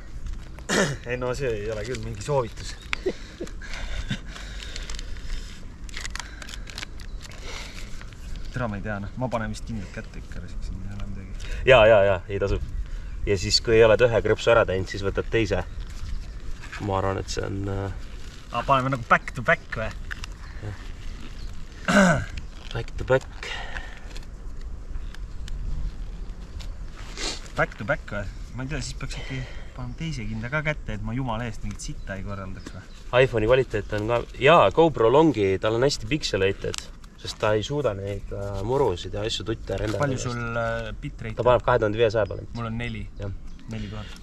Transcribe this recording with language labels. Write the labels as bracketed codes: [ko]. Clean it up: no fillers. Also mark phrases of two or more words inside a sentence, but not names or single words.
[et] Ei, no see ei ole küll mingi soovitus. Tere, ma ei tea, ma panen vist kindlalt kätte ikka, siin ei ole midagi. Ja, ei tasub. Ja siis, kui ei oled 1 krõpsu ära teinud, siis võtad teise. Ma arvan, et see on... Paneme nagu [en] back to back [et] või? [en] Back to back. Back to back [et] või? Ma ei tea, siis peaks äkki panema teise kinda ka kätte, et ma jumala eest mingit sitta ei korraldaks või? iPhone'i kvaliteet on ka... Jaa, GoPro Longi, tal on hästi pixelated, sest ta ei suuda neid murusid ja asju tutte rendada. Palju sul bitrate? Ta paneb 2500 peale. Mul on 4. 4000.